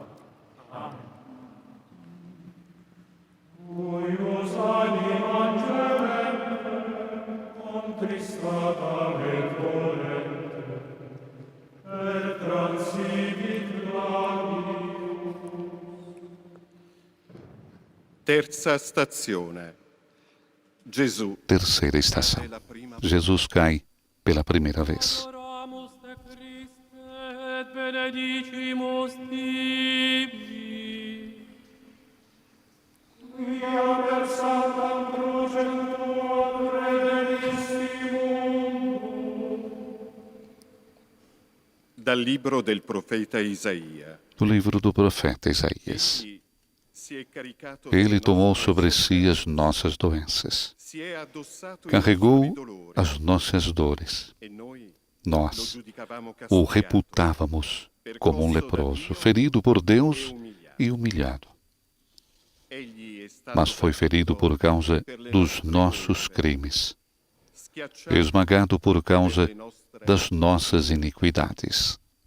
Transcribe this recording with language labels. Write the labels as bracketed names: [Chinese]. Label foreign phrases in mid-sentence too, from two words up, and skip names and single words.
[Latin] Amen. Uius animam gemente, contristata et dolente, et transivit labius. [Italian] Terza stazione. Gesù [Portuguese] Terceira estação. [Italian] è la prima [Portuguese] Jesus cai pela primeira vez. [Latin] Adoramus te Christe, et benedicimus tibi. Quia per sanctam crucem tuam redemisti mundo. [Italian] dal libro del profeta Isaia. [Portuguese] Do livro do profeta Isaías. [Italian] Egli si è caricato [Portuguese] Ele [Italian] delle [Portuguese] tomou [Italian] nostre [Portuguese] sobre si as [Italian] sofferenze, [Portuguese] nossas doenças, [Italian] si è addossato i [Portuguese] carregou [Italian] nostri dolori, [Portuguese] as nossas dores. [Italian] e noi [Portuguese] Nós [Italian] lo giudicavamo [Portuguese] o [Italian] castigato, [Portuguese] reputávamos como um leproso, ferido por Deus e humilhado. mas foi ferido por causa dos nossos crimes, esmagado por causa das nossas iniquidades.